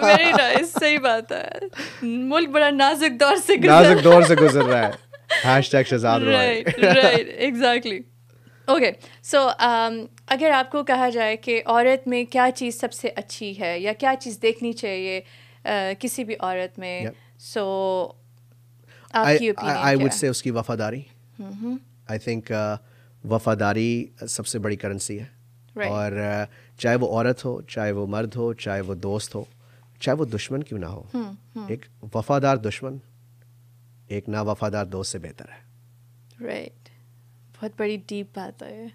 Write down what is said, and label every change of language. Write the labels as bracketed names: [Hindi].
[English] Very nice. [Hindi] सही बात है. मुल्क बड़ा नाजुक दौर से नाजुक दौर से गुजर रहा है. Hashtag Shahzad Roy. [English] Right. Exactly. Okay. [Hindi] So अगर आपको कहा जाए कि औरत में क्या चीज़ सबसे अच्छी है या क्या चीज़ देखनी चाहिए किसी भी औरत में, [English] Yep. [Hindi] so आपकी opinion [English] I would [Hindi] क्या? [English] say [Hindi] उसकी वफादारी. [English] I think [Hindi] वफादारी सबसे बड़ी करेंसी है. [English] Right. [Hindi] और चाहे वो औरत हो, चाहे वो मर्द हो, चाहे वो दोस्त हो, चाहे वो दुश्मन क्यों ना हो, एक वफादार दुश्मन एक ना वफादार दोस्त से बेहतर है. Right. बहुत बड़ी डीप बात है.